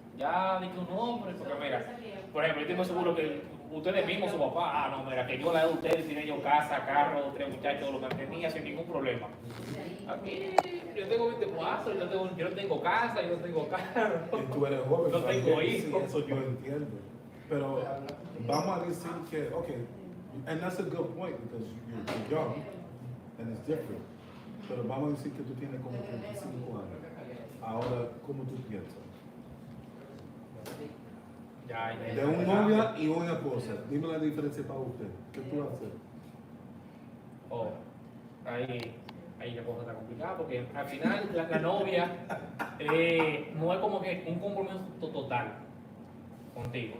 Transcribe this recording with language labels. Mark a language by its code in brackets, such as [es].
[es] Ya de que un hombre, porque mira, por ejemplo, yo tengo seguro que ustedes mismos, su papá, no, mira, que yo la de ustedes, tenía yo casa, carro, 3 muchachos, lo mantenía sin ningún problema. Aquí yo tengo 24, yo no tengo casa, yo no tengo carro. Y tú eres joven. No tengo hijos. Eso yo entiendo. Pero vamos a decir que, [en] okay, and that's a good point because you're young and it's different. [es] Pero vamos a decir que tú tienes como 35 años. Ahora, ¿cómo tú piensas? De un novia y una esposa. Dime la diferencia para usted. ¿Qué tú vas a hacer? Oh, ahí la cosa está complicada porque al final la novia no es como que un compromiso total contigo.